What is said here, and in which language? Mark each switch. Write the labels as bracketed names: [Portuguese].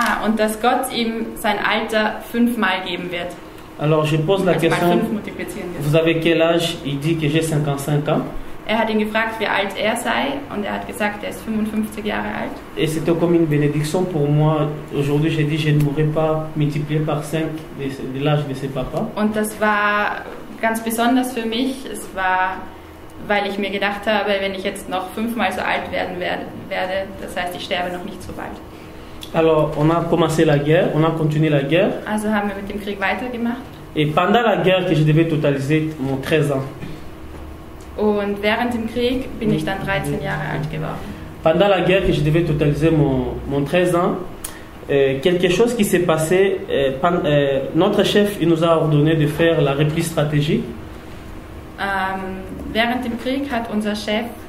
[German] Und dass Gott ihm sein Alter 5-mal geben wird. [French] Alors je pose la question, vous avez quel âge? Il dit que j'ai 55 ans. [German] Er hat ihn gefragt, wie alt er sei, und er hat gesagt, er ist 55 Jahre alt. [French] Et c'était comme une bénédiction pour moi. Aujourd'hui, j'ai dit, je ne mourrai pas multiplié par 5 de l'âge de ses papas. [German] Und das war ganz besonders für mich. Es war, weil ich mir gedacht habe, wenn ich jetzt noch 5-mal so alt werden werde, das heißt, ich sterbe noch nicht so bald. [French] Alors, on a commencé la guerre, on a continué la guerre. [German] Also haben wir mit dem Krieg weitergemacht. [French] Et pendant la guerre, que je devais totaliser mon 13 ans. [German] Und während dem Krieg bin ich dann 13 Jahre alt geworden. [French] Pendant la guerre, que je devais totaliser mon 13 ans, quelque chose qui s'est passé, notre chef il nous a ordonné de faire la repli stratégique. [German] Während dem Krieg hat unser Chef